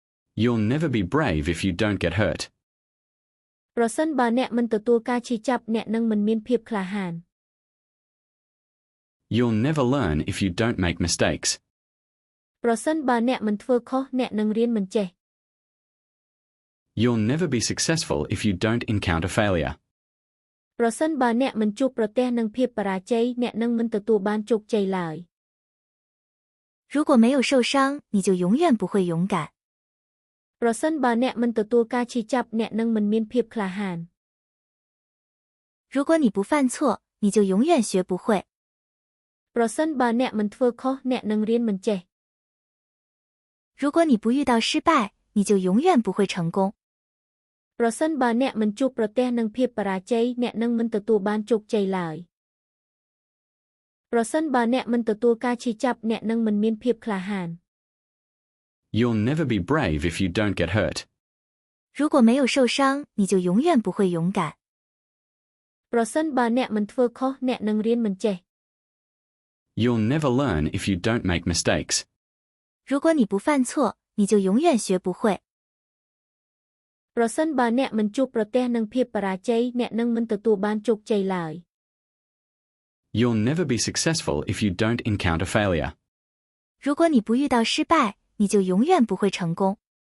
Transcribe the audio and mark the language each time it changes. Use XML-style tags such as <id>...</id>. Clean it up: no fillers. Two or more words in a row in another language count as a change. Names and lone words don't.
<en>You'll never be brave if you don't get hurt.</en> <km>ប្រសិនបើអ្នកមិនទទួលការឈឺចាប់អ្នកនឹងមិនមានភាពក្លាហាន</km> <en>You'll never learn if you don't make mistakes.</en> <km>ប្រសិនបើអ្នកមិនធ្វើខុសអ្នកនឹងរៀនមិនចេះ</km> <en>You'll never be successful if you don't encounter failure.</en> <km>ប្រសិនបើអ្នកមិនជួបប្រទះនឹងភាពបរាជ័យអ្នកនឹងមិនទទួលបានជោគជ័យឡើយ</km> <zh>如果没有受伤，你就永远不会勇敢。</zh> <km>ប្រសិនបើអ្នកមិនទទួលការឈឺចាប់អ្នកនឹងមិនមានភាពក្លាហាន</km> <zh>如果你不犯错，你就永远学不会。</zh> <km>ប្រសិនបើអ្នកមិនធ្វើខុសអ្នកនឹងរៀនមិនចេះ</km> <zh>如果你不遇到失败，你就永远不会成功。</zh> <km>ប្រសិនបើអ្នកមិនជួបប្រទះនឹងភាពបរាជ័យអ្នកនឹងមិនទទួលបានជោគជ័យឡើយ ប្រសិនបើអ្នកមិនទទួលការឈឺចាប់អ្នកនឹងមិនមានភាពក្លាហាន</km> <en>You'll never be brave if you don't get hurt.</en> <zh>如果没有受伤，你就永远不会勇敢。</zh> <km>ប្រសិនបើអ្នកមិនធ្វើខុសអ្នកនឹងរៀនមិនចេះ</km> <en>You'll never learn if you don't make mistakes.</en> <zh>如果你不犯错，你就永远学不会。</zh> <km>ប្រសិនបើអ្នកមិនជួបប្រទះនឹងភាពបរាជ័យអ្នកនឹងមិនទទួលបានជោគជ័យឡើយ</km> <en>You'll never be successful if you don't encounter failure.</en> <zh>如果你不遇到失败，你就永远不会成功。</zh>